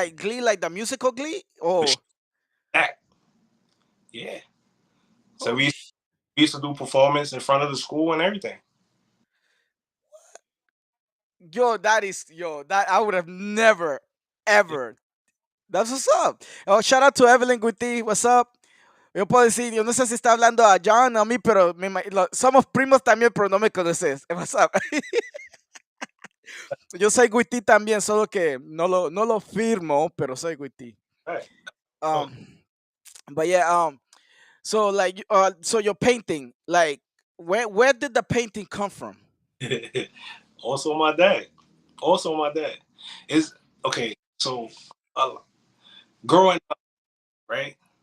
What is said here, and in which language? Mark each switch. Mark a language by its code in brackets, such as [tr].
[en] Glee like the musical Glee? Oh, That, yeah. So oh, we used to do performance in front of the school and everything. yo, that is yo that I would have never Yeah, ever. That's what's up. Oh, shout out to Evelyn Guti. What's up? [es] Yo puedo decir, yo no sé si está hablando a John o a mí, pero somos primos también, pero no me conoces. [en] What's up? [es] Yo soy Guiti también, solo que no lo firmo, pero soy Guiti. [en] right. Oh. Um, but yeah, so like, so your painting, like, where did the painting come from? Also my dad. Also my dad. Is okay. So uh, growing up, right?